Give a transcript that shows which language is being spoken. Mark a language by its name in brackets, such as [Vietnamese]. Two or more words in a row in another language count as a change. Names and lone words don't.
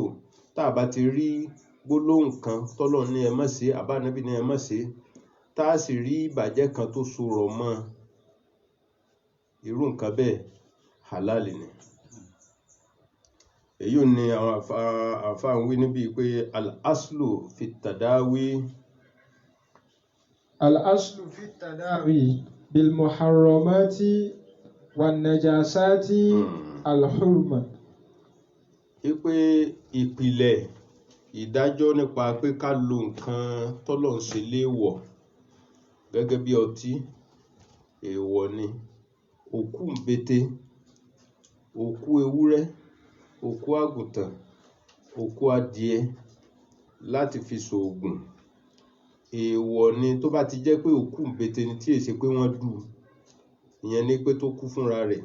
[Yoruba] Tá a bá ti rí gbólóhùn kan tọ́lọ̀ ní ẹ má ṣe àbá ànábì ní ẹ má ṣe, tá a sì rí ìbàjẹ́ kan tó so rọ̀ mọ́ irú nǹkan bẹ́ẹ̀ halali ni. Èyí ni àwọn àfáà ń wí níbi pé [Arabic] الأصل في التداوي. الأصل في التداوي بالمحرمات والنجاسات الحرمة. [Yoruba] Pé ìpìlẹ̀ ìdájọ́ nípa pé ká lo nǹkan tọ́lọ̀ ń ṣe léèwọ̀ gẹ́gẹ́ bí ọtí, èèwọ̀ ni. Òkú ńbete, òkú ewúrẹ́, òkú àgùntàn, òkú adìẹ láti fi ṣoògùn, èèwọ̀ ni tó bá ti jẹ́ pé òkú ńbete ni tí èsè pé wọ́n dù, ìyẹn ni pé tó kú fúnra rẹ̀.